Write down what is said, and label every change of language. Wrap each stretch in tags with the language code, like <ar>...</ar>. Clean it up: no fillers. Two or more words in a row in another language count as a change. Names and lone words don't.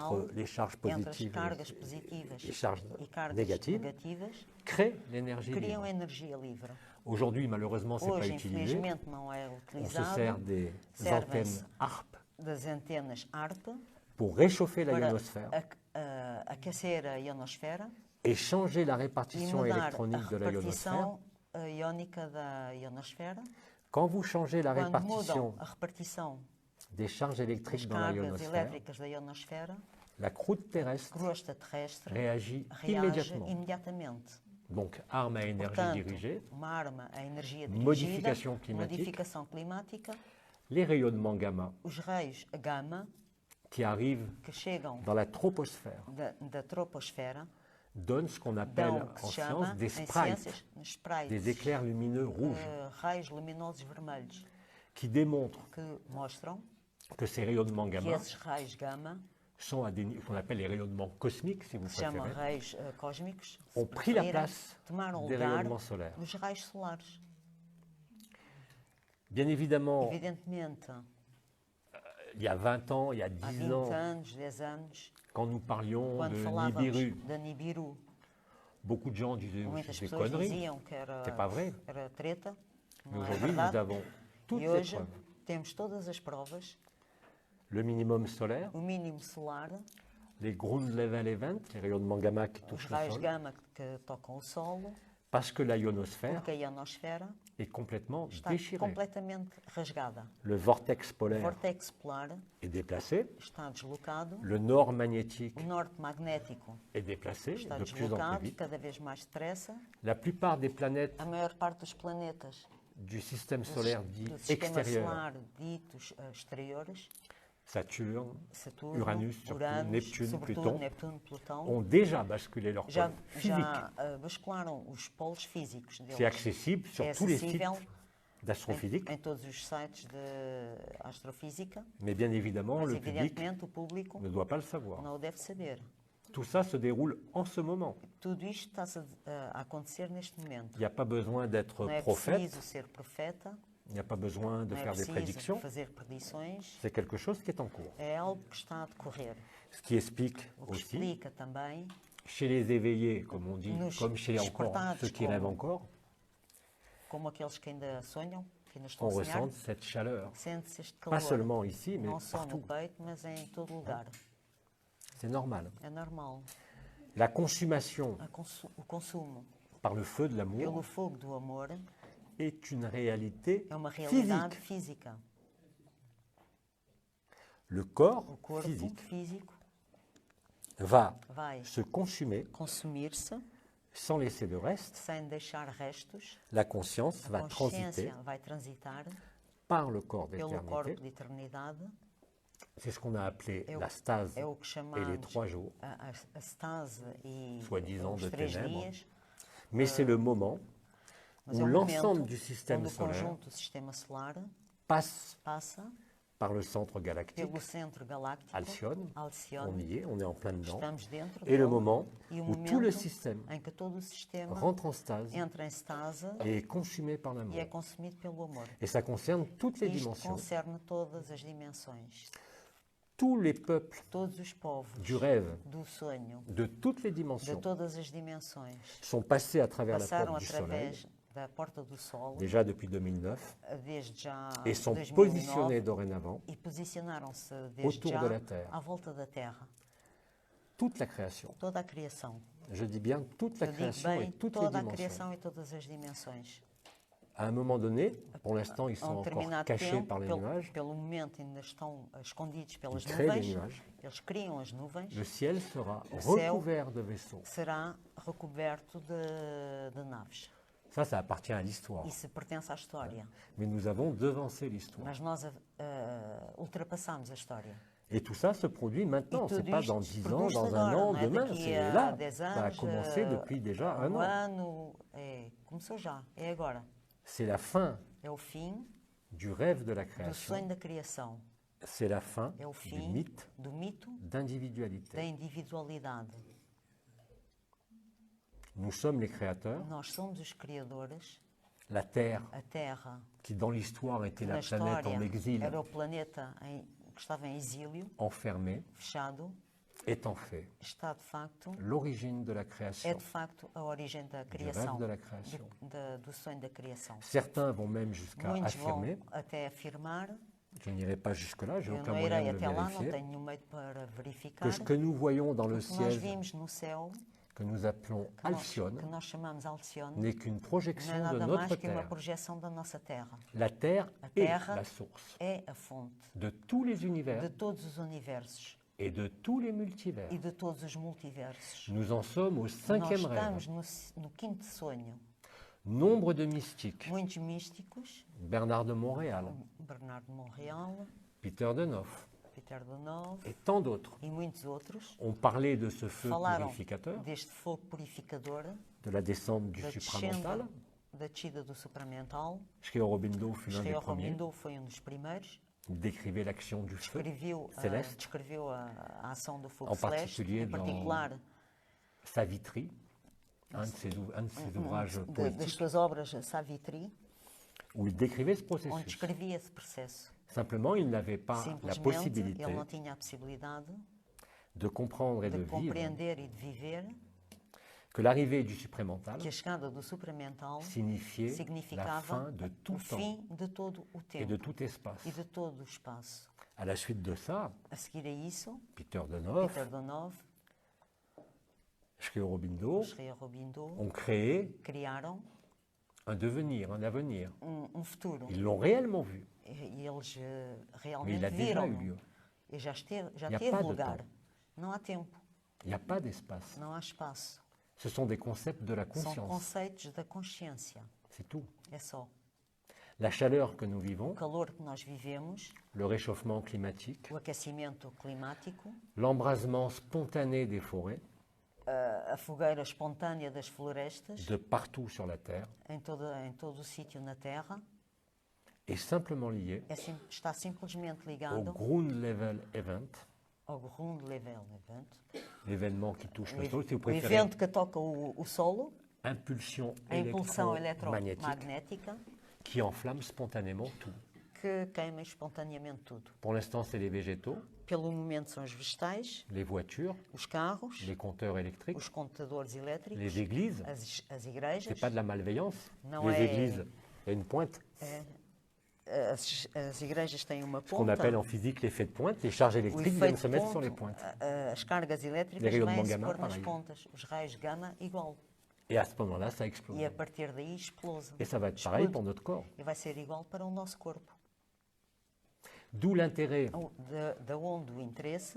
<fr>entre les charges</fr> <pt>entre as</pt> <fr>positives</fr> <pt>cargas positivas</pt> <fr>et les charges</fr> <pt>e cargas</pt> <fr>négatives,</fr> <pt>negativas,</pt> <fr>crée l'énergie</fr> <pt>criam</pt> <fr>libre.</fr> <pt>energia livre.</pt> <fr>Aujourd'hui, malheureusement, ce n'est pas</fr> <pt>Hoje,</pt> <fr>utilisé.</fr> <pt>infelizmente, não é</pt> <fr>On se sert</fr> <pt>utilizado</pt> <fr>des</fr> <pt>Servem-se</pt> <fr>antennes HARP</fr> <pt>das antenas ARP</pt> <fr>pour réchauffer la</fr> <pt>para</pt> <fr>ionosphère</fr> <pt>aquecer a ionosfera</pt> <fr>et changer la</fr> <pt>e</pt> <fr>répartition</fr> <pt>mudar a</pt> <fr>électronique de la ionosphère.</fr> <pt>repartição iónica da ionosfera.</pt> <fr>Quand vous changez la</fr> <pt>Quando</pt> <fr>répartition</fr> <pt>mudam a repartição</pt> <fr>des charges</fr> <pt>das</pt> <fr>électriques dans la</fr> <pt>cargas</pt> <fr>ionosphère,</fr> <pt>elétricas da ionosfera,</pt> <fr>la croûte terrestre</fr> <pt>crosta terrestre</pt> <fr>réagit</fr> <pt>reage</pt> <fr>immédiatement.</fr> <pt>imediatamente.</pt> <fr>Donc, arme à énergie</fr> <pt>Portanto,</pt> <fr>dirigée,</fr> <pt>uma arma a energia dirigida, modificação climática. modificação climática,</pt> <fr>les rayonnements gamma</fr> <pt>os raios gama</pt> <fr>qui arrivent</fr> <pt>que chegam</pt> <fr>dans la troposphère</fr> <pt>da troposfera</pt> <fr>donnent ce qu'on appelle</fr> <pt>dão o que</pt> <fr>en</fr> <pt>se chama,</pt> <fr>science des</fr> <pt>em</pt> <fr>sprites,</fr> <pt>ciências, sprites,</pt> <fr>des éclairs lumineux rouges,</fr> <pt>raios luminosos vermelhos,</pt> <fr>qui démontrent</fr> <pt>que mostram</pt> <fr>que ces rayonnements</fr> <pt>que</pt> <fr>gamma</fr> <pt>esses raios gama,</pt> <fr>sont à des ce qu'on appelle les rayonnements cosmiques, si vous</fr> <pt>que se chamam</pt> <fr>préférez,</fr> <pt>raios cósmicos, se</pt> <fr>ont pris la</fr> <pt>preferirem,</pt> <fr>place</fr> <pt>tomaram o</pt> <fr>des</fr> <pt>lugar</pt> <fr>rayonnements solaires.</fr> <pt>dos raios solares.</pt> <fr>Bien évidemment,</fr> <pt>Evidentemente,</pt> <fr>il y a 20 ans, il y a</fr> <pt>há</pt> <fr>10</fr> <pt>20</pt> <fr>ans,</fr> <pt>anos, 10 anos,</pt> <fr>quand nous parlions</fr> <pt>quando</pt> <fr>de</fr> <pt>falávamos</pt> <fr>Nibiru,</fr> <pt>da Nibiru,</pt> <fr>beaucoup de gens disaient oh,</fr> <pt>muitas</pt> <fr>c'est des</fr> <pt>pessoas</pt> <fr>conneries.</fr> <pt>diziam que era,</pt> <fr>C'est pas vrai.</fr> <pt>era treta.</pt> <fr>Mais</fr> <pt>Não é</pt> <fr>aujourd'hui, nous</fr> <pt>verdade.</pt> <fr>avons toutes</fr> <pt>E</pt> <fr>les</fr> <pt>hoje</pt> <fr>preuves.</fr> <pt>temos todas as provas,</pt> <fr>Le minimum solaire,</fr> <pt>o mínimo solar,</pt> <fr>les</fr> <en>ground level events,</en> <fr>les rayonnements gamma qui</fr> <pt>os</pt> <fr>touchent le</fr> <pt>raios</pt> <fr>sol,</fr> <pt>gama que tocam o solo,</pt> <fr>parce que la ionosphère</fr> <pt>porque a ionosfera</pt> <fr>est complètement</fr> <pt>está</pt> <fr>déchirée.</fr> <pt>completamente rasgada.</pt> <fr>Le vortex</fr> <pt>O</pt> <fr>polaire</fr> <pt>vórtex polar</pt> <fr>est déplacé,</fr> <pt>está deslocado,</pt> <fr>le nord magnétique</fr> <pt>o norte magnético</pt> <fr>est déplacé</fr> <pt>está</pt> <fr>de plus en plus</fr> <pt>deslocado,</pt> <fr>vite.</fr> <pt>cada vez mais depressa.</pt> <fr>La plupart des planètes</fr> <pt>A maior parte dos planetas</pt> <fr>du système solaire dit</fr> <pt>do sistema</pt> <fr>extérieur,</fr> <pt>solar ditos exteriores,</pt> <fr>Saturne,</fr> <pt>Saturno,</pt> <fr>Uranus, surtout,</fr> <pt>Uranus,</pt> <fr>Neptune,</fr> <pt>sobretudo</pt> <fr>Pluton,</fr> <pt>Neptuno, Plutão,</pt> <fr>ont déjà basculé leur</fr> <pt>já,</pt> <fr>pôle physique.</fr> <pt>já bascularam os polos físicos deles.</pt> <fr>C'est accessible sur</fr> <pt>É</pt> <fr>tous les sites</fr> <pt>acessível</pt> <fr>d'astrophysique,</fr> <pt>em todos os sites de astrofísica,</pt> <fr>mais bien évidemment,</fr> <pt>mas</pt> <fr>le public</fr> <pt>evidentemente o público</pt> <fr>ne doit pas le savoir.</fr> <pt>não o deve saber.</pt> <fr>Tout ça se déroule en ce moment.</fr> <pt>Tudo isto está a acontecer neste momento.</pt> <fr>Il n'y a pas besoin d'être</fr> <pt>Não é</pt> <fr>prophète,</fr> <pt>preciso ser profeta,</pt> <fr>il n'y a pas besoin de</fr> <pt>não é</pt> <fr>faire des</fr> <pt>preciso</pt> <fr>prédictions.</fr> <pt>fazer predições,</pt> <fr>C'est quelque chose qui est en cours.</fr> <pt>é algo que está a decorrer.</pt> <fr>Ce qui explique</fr> <pt>O que</pt> <fr>aussi,</fr> <pt>explica também,</pt> <fr>chez les éveillés, comme on dit,</fr> <pt>Nos</pt> <fr>comme chez encore</fr> <pt>despertados,</pt> <fr>ceux qui</fr> <pt>como-</pt> <fr>rêvent encore,</fr> <pt>como aqueles que ainda sonham, que ainda estão</pt> <fr>on</fr> <pt>a sonhar,</pt> <fr>ressent cette chaleur.</fr> <pt>sente-se este</pt> <fr>Pas</fr> <pt>calor,</pt> <fr>seulement ici, mais</fr> <pt>não só no</pt> <fr>partout.</fr> <pt>peito, mas em todo lugar.</pt> <fr>C'est normal.</fr> <pt>É normal.</pt> <fr>La consommation</fr> <pt>O consumo</pt> <fr>par le feu de l'amour</fr> <pt>pelo fogo do amor</pt> <fr>est une réalité</fr> <pt>é uma realidade</pt> <fr>physique.</fr> <pt>física.</pt> <fr>Le corps</fr> <pt>O corpo</pt> <fr>physique</fr> <pt>físico</pt> <fr>va</fr> <pt>vai</pt> <fr>se consumer</fr> <pt>consumir-se</pt> <fr>sans laisser de reste.</fr> <pt>sem deixar restos.</pt> <fr>La conscience</fr> <pt>A</pt> <fr>va transiter</fr> <pt>consciência vai transitar</pt> <fr>par le corps</fr> <pt>pelo</pt> <fr>d'éternité.</fr> <pt>corpo de eternidade.</pt> <fr>C'est ce qu'on a appelé</fr> <pt>É o,</pt> <fr>la stase</fr> <pt>é o que</pt> <fr>et les</fr> <pt>chamamos</pt> <fr>3 jours.</fr> <pt>a stase e</pt> <fr>Soi-disant</fr> <pt>os</pt> <fr>de</fr> <pt>3</pt> <fr>ténèbres.</fr> <pt>dias.</pt> <fr>Mais c'est le moment</fr> <pt>Mas</pt> <fr>où</fr> <pt>é um</pt> <fr>l'ensemble</fr> <pt>momento</pt> <fr>du système</fr> <pt>onde o</pt> <fr>solaire</fr> <pt>conjunto do sistema solar</pt> <fr>passe</fr> <pt>passa</pt> <fr>par le centre galactique,</fr> <pt>pelo centro galáctico,</pt> <fr>Alcyone. On</fr> <pt>Alcyone.</pt> <fr>y est, on est en plein dedans.</fr> <pt>Estamos dentro</pt> <fr>Et le</fr> <pt>dele,</pt> <fr>moment</fr> <pt>e o</pt> <fr>où tout le</fr> <pt>momento</pt> <fr>système</fr> <pt>em que todo o sistema</pt> <fr>rentre en stase</fr> <pt>entra em stase</pt> <fr>et est consumé par</fr> <pt>e</pt> <fr>l'amour.</fr> <pt>é consumido pelo amor.</pt> <fr>Et ça concerne toutes les</fr> <pt>Isto</pt> <fr>dimensions.</fr> <pt>concerne todas as dimensões.</pt> <fr>Tous les peuples</fr> <pt>Todos os povos</pt> <fr>du rêve,</fr> <pt>do sonho,</pt> <fr>de toutes les</fr> <pt>de</pt> <fr>dimensions,</fr> <pt>todas as dimensões,</pt> <fr>sont passés à travers la</fr> <pt>passaram</pt> <fr>porte du soleil,</fr> <pt>através da porta do Sol,</pt> <fr>déjà depuis 2009,</fr> <pt>desde já</pt> <fr>et sont</fr> <pt>2009,</pt> <fr>positionnés dorénavant</fr> <pt>e posicionaram-se desde</pt> <fr>autour</fr> <pt>já</pt> <fr>de la Terre.</fr> <pt>à volta da Terra.</pt> <fr>Toute la création.</fr> <pt>Toda a criação.</pt> <fr>Je dis bien toute la</fr> <pt>Eu digo</pt> <fr>création et</fr> <pt>bem,</pt> <fr>toutes les</fr> <pt>toda a</pt> <fr>dimensions</fr> <pt>criação e todas as dimensões</pt> <fr>À un moment donné, pour l'instant, ils</fr> <pt>A</pt> <fr>sont</fr> <pt>um</pt> <fr>encore</fr> <pt>determinado</pt> <fr>cachés</fr> <pt>tempo,</pt> <fr>par les nuages.</fr> <pt>pelo momento ainda estão escondidos pelas</pt> <fr>Ils créent les</fr> <pt>nuvens,</pt> <fr>nuages.</fr> <pt>eles criam as nuvens,</pt> <fr>Le ciel sera</fr> <pt>ciel-</pt> <fr>recouvert de vaisseaux.</fr> <pt>será recoberto de naves.</pt> <fr>Ça appartient à l'histoire.</fr> <pt>Isso pertence à história.</pt> <fr>Mais nous avons devancé l'histoire.</fr> <pt>Mas nós ultrapassamos a história.</pt> <fr>Et tout ça se produit maintenant.</fr> <pt>E</pt> <fr>Ce n'est</fr> <pt>tudo</pt> <fr>pas</fr> <pt>isto</pt> <fr>dans 10 ans,</fr> <pt>produz-se</pt> <fr>dans un</fr> <pt>agora,</pt> <fr>an,</fr> <pt>não é</pt> <fr>demain.</fr> <pt>daqui</pt> <fr>C'est</fr> <pt>a</pt> <fr>là.</fr> <pt>10</pt> <fr>Ça a</fr> <pt>anos,</pt> <fr>commencé depuis déjà un an.</fr> <pt>ano, começou já, é agora.</pt> <fr>C'est la fin</fr> <pt>É o fim</pt> <fr>du rêve de la</fr> <pt>do</pt> <fr>création.</fr> <pt>sonho da criação.</pt> <fr>C'est la fin</fr> <pt>É o</pt> <fr>du</fr> <pt>fim</pt> <fr>mythe</fr> <pt>do mito da</pt> <fr>d'individualité.</fr> <pt>individualidade.</pt> <fr>Nous sommes les créateurs.</fr> <pt>Nós somos os criadores.</pt> <fr>La Terre,</fr> <pt>A Terra,</pt> <fr>qui dans l'histoire était</fr> <pt>na</pt> <fr>la planète en</fr> <pt>história,</pt> <fr>exil,</fr> <pt>era o planeta que estava em exílio,</pt> <fr>enfermée,</fr> <pt>fechado,</pt> <fr>est en fait</fr> <pt>está de facto,</pt> <fr>l'origine de la</fr> <pt>é</pt> <fr>création,</fr> <pt>de facto a origem da</pt> <fr>du</fr> <pt>criação,</pt> <fr>rêve de la création.</fr> <pt>do sonho da criação.</pt> <fr>Certains vont même jusqu'à</fr> <pt>Muitos vão</pt> <fr>affirmer,</fr> <pt>até afirmar,</pt> <fr>je n'irai pas jusque-là, j'ai</fr> <pt>eu</pt> <fr>aucun</fr> <pt>não</pt> <fr>moyen</fr> <pt>irei</pt> <fr>de le</fr> <pt>até lá, não</pt> <fr>vérifier,</fr> <pt>tenho nenhum meio para</pt> <fr>que</fr> <pt>verificar,</pt> <fr>ce que nous voyons dans le</fr> <pt>o que nós</pt> <fr>ciel,</fr> <pt>vimos no céu,</pt> <fr>que nous appelons Alcyone,</fr> <pt>que nós chamamos Alcione,</pt> <fr>n'est qu'une</fr> <pt>não</pt> <fr>projection</fr> <pt>é</pt> <fr>de</fr> <pt>nada</pt> <fr>notre</fr> <pt>mais que uma</pt> <fr>Terre.</fr> <pt>projeção da nossa Terra.</pt> <fr>La Terre</fr> <pt>A</pt> <fr>est</fr> <pt>Terra</pt> <fr>la source</fr> <pt>é a fonte</pt> <fr>de tous les</fr> <pt>de</pt> <fr>univers</fr> <pt>todos os universos</pt> <fr>et de tous les multivers.</fr> <pt>e de todos os multiversos.</pt> <fr>Nous en sommes au</fr> <pt>Nós</pt> <fr>cinquième rêve.</fr> <pt>estamos no quinto sonho.</pt> <fr>Nombre de mystiques,</fr> <pt>Muitos místicos,</pt> <fr>Bernard de Montréal,</fr> <pt>Bernardo de Montreal,</pt> <fr>Peter de Nof</fr> <pt>Peter de Nove</pt> <fr>et tant d'autres</fr> <pt>e muitos outros</pt> <fr>ont parlé de ce feu</fr> <pt>falaram</pt> <fr>purificateur,</fr> <pt>deste fogo purificador,</pt> <fr>de la descente du</fr> <pt>da</pt> <fr>supramental.</fr> <pt>descenda, da descida do supramental.</pt> <fr>Sri Aurobindo fut l'un des</fr> <pt>Sri</pt> <fr>premiers.</fr> <pt>Aurobindo foi dos primeiros.</pt> <fr>Il décrivait l'action du feu céleste,</fr> <pt>Descreveu a ação do fogo</pt> <fr>En</fr> <pt>celeste,</pt> <fr>particulier</fr> <pt>em particular</pt> <fr>Savitri, un de ses ouvrages</fr> <pt>das</pt> <fr>poétiques,</fr> <pt>suas obras Savitri,</pt> <fr>où il décrivait ce</fr> <pt>onde</pt> <fr>processus.</fr> <pt>descrevia esse processo.</pt> <fr>Simplement, il n'avait pas la</fr> <pt>Simplesmente,</pt> <fr>possibilité</fr> <pt>ele não tinha a possibilidade</pt> <fr>de comprendre et de</fr> <pt>de</pt> <fr>vivre</fr> <pt>compreender e de viver</pt> <fr>que l'arrivée du supramental</fr> <pt>que a chegada do supramental</pt> <fr>signifiait la</fr> <pt>significava</pt> <fr>fin de tout</fr> <pt>o</pt> <fr>temps</fr> <pt>fim de todo o</pt> <fr>et de</fr> <pt>tempo</pt> <fr>tout espace.</fr> <pt>e de todo o espaço.</pt> <fr>À la suite de ça,</fr> <pt>A seguir a isso,</pt> <fr>Peter de Nof,</fr> <pt>Peter de Nove,</pt> <fr>Sri Aurobindo</fr> <pt>Sri Aurobindo</pt> <fr>ont créé</fr> <pt>criaram</pt> <fr>un devenir, un avenir.</fr> <pt>futuro.</pt> <fr>Ils l'ont réellement vu,</fr> <pt>E eles</pt> <fr>mais</fr> <pt>realmente</pt> <fr>il a déjà eu</fr> <pt>viram.</pt> <fr>lieu.</fr> <pt>E já</pt> <fr>Il n'y a</fr> <pt>teve</pt> <fr>pas de</fr> <pt>lugar.</pt> <fr>temps.</fr> <pt>Não há tempo,</pt> <fr>Il n'y a pas d'espace.</fr> <pt>não há espaço.</pt> <fr>Ce sont des concepts de la</fr> <pt>São</pt> <fr>conscience.</fr> <pt>conceitos da consciência.</pt> <fr>C'est tout.</fr> <pt>É só.</pt> <fr>La chaleur que nous vivons,</fr> <pt>O calor que nós vivemos,</pt> <fr>le réchauffement climatique,</fr> <pt>o aquecimento climático,</pt> <fr>l'embrasement spontané des forêts,</fr> <pt>a fogueira espontânea das florestas,</pt> <fr>de partout sur la Terre,</fr> <pt>em todo o sítio na Terra,</pt> <fr>est simplement lié</fr> <pt>está simplesmente</pt> <fr>au</fr> <pt>ligado</pt> <en>Ground Level Event,</en> <pt>ao</pt> <en>Ground Level Event,</en> <fr>l'événement qui touche le sol, si vous</fr> <pt>o</pt> <fr>préférez,</fr> <pt>evento que toca o solo,</pt> <fr>impulsion</fr> <pt>a impulsão</pt> <fr>électromagnétique</fr> <pt>eletromagnética,</pt> <fr>qui enflamme spontanément tout.</fr> <pt>que queima espontaneamente tudo.</pt> <fr>Pour l'instant, c'est les végétaux,</fr> <pt>Pelo momento são os vegetais,</pt> <fr>les voitures,</fr> <pt>os carros,</pt> <fr>les compteurs électriques,</fr> <pt>os computadores elétricos,</pt> <fr>les églises.</fr> <pt>as</pt> <fr>Ce</fr> <pt>igrejas.</pt> <fr>n'est pas de la malveillance. Non, Les ouais. églises, il y a une pointe.</fr> <pt>As igrejas têm uma</pt> <fr>Ce qu'on</fr> <pt>ponta.</pt> <fr>appelle en physique l'effet de pointe. Les charges</fr> <pt>O</pt> <fr>électriques viennent</fr> <pt>efeito</pt> <fr>se</fr> <pt>de</pt> <fr>mettre sur les</fr> <pt>ponto,</pt> <fr>pointes.</fr> <pt>as cargas</pt> <fr>Les</fr> <pt>elétricas</pt> <fr>rayonnements</fr> <pt>vêm se</pt> <fr>gamma,</fr> <pt>pôr nas</pt> <fr>pareil.</fr> <pt>pontas. Os raios gama, igual.</pt> <fr>Et à ce moment-là, ça explose.</fr> <pt>E a partir daí explose.</pt> <fr>Et ça va être pareil pour notre corps.</fr> <pt>E vai ser igual para o nosso corpo.</pt> <fr>D'où l'intérêt</fr> <pt>Da onde o interesse</pt>